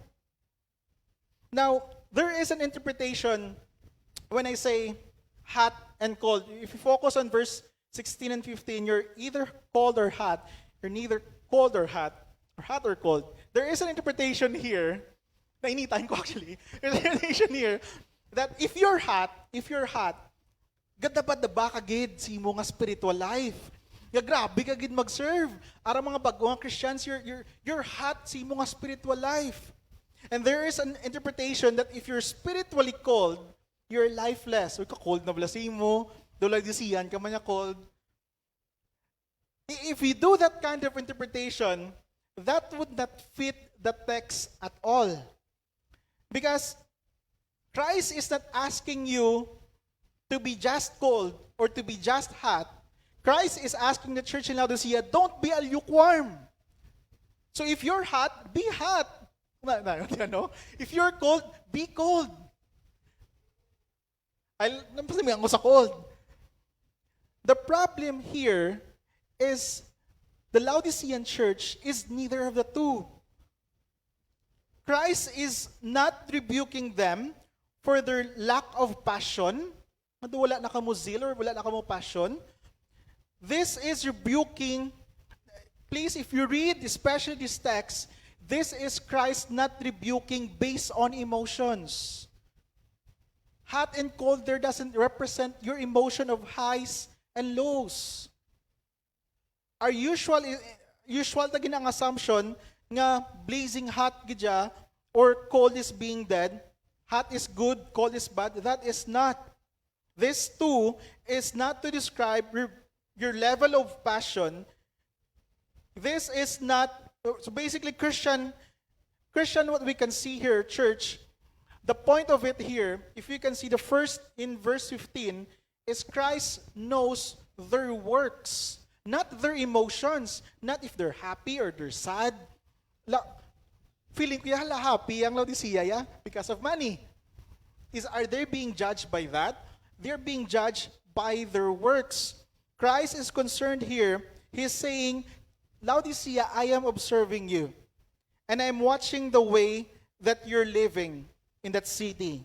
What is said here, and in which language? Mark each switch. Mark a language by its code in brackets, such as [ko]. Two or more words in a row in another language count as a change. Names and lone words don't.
[en] Now, there is an interpretation when I say hot and cold. If you focus on verse 16 and 15, you're either cold or hot. You're neither cold or hot or cold. There is an interpretation here, [hil] nainitan ko [en] actually, there's an interpretation here that if you're hot, [hil] Gadaba-daba ka gid sa imo nga [en] spiritual life. [hil] Nga grabe ka gid mag-serve. Ara mga bagong Christians, [en] you're hot [hil] sa imo nga [en] spiritual life. And there is an interpretation that if you're spiritually cold, you're lifeless. [hil] Uy, ka-cold na bala sa imo. Dolag di siyan ka man niya cold. [en] If you do that kind of interpretation, that would not fit the text at all. Because Christ is not asking you to be just cold or to be just hot. Christ is asking the church in Laodicea, don't be a lukewarm. So if you're hot, be hot. If you're cold, be cold. [hil] Napasabi ako sa cold. [en] The problem here is the Laodicean church is neither of the two. Christ is not rebuking them for their lack of passion. [hil] Wala na kamo zeal or wala na kamo passion. [en] This is rebuking. Please, if you read especially this text, this is Christ not rebuking based on emotions. Hot and cold there doesn't represent your emotion of highs and lows. Our usual [hil] na ginang [en] assumption nga blazing hot gidya or cold is being dead, hot is good, cold is bad. That is not. This too is not to describe your level of passion. This is not, so basically Christian, what we can see here, church, the point of it here, if you can see the first in verse 15, is Christ knows their works, not their emotions, not if they're happy or they're sad. Feeling [hil] ko hala [en] happy ang Laodicea because of money. Are they being judged by that? They're being judged by their works. Christ is concerned here. He's saying, Laodicea, I am observing you. And I'm watching the way that you're living in that city.